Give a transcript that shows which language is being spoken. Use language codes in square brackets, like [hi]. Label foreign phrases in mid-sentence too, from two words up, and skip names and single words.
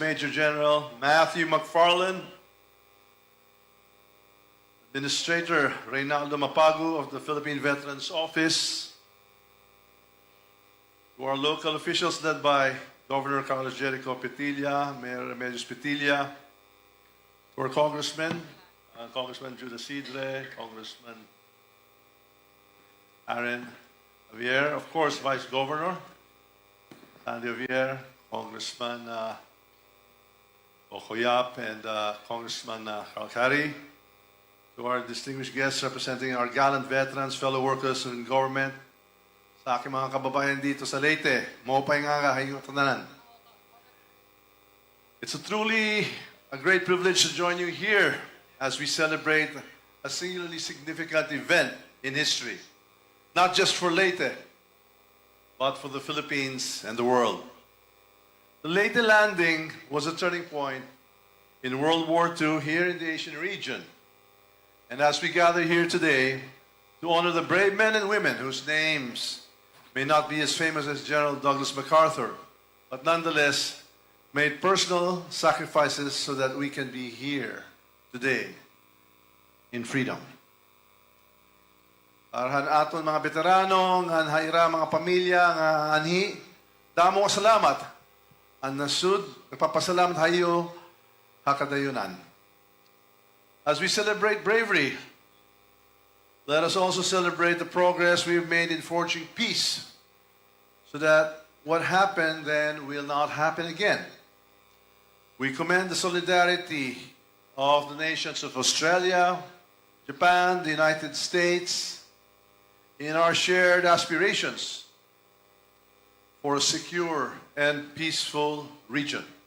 [en] Major General Matthew McFarland, Administrator Reynaldo Mapagu of the Philippine Veterans Office, to our local officials led by Governor Carlos Jericho Petilla, Mayor Remedios Petilla, to our congressmen, Congressman Judas Sidre, Congressman Aaron Javier, of course, Vice Governor Sandy Javier, Congressman Okoyap, and Congressman Kalkari, to our distinguished guests representing our gallant veterans, fellow workers in government, [tl] sa aking mga kababayan dito sa Leyte, [war] maupay nga kahayong tananan. [en] It's truly a great privilege to join you here as we celebrate a singularly significant event in history, not just for Leyte, but for the Philippines and the world. The Leyte landing was a turning point in World War II here in the Asian region. And as we gather here today to honor the brave men and women whose names may not be as famous as General Douglas MacArthur, but nonetheless made personal sacrifices so that we can be here today in freedom. [war] Arahan aton mga veterano, nga haira mga pamilya, nga anhi, damo salamat. Ang nasud, nagpapasalamat hayo, hakadayunan. [en] As we celebrate bravery, let us also celebrate the progress we've made in forging peace so that what happened then will not happen again. We commend the solidarity of the nations of Australia, Japan, the United States, in our shared aspirations for a secure and peaceful region.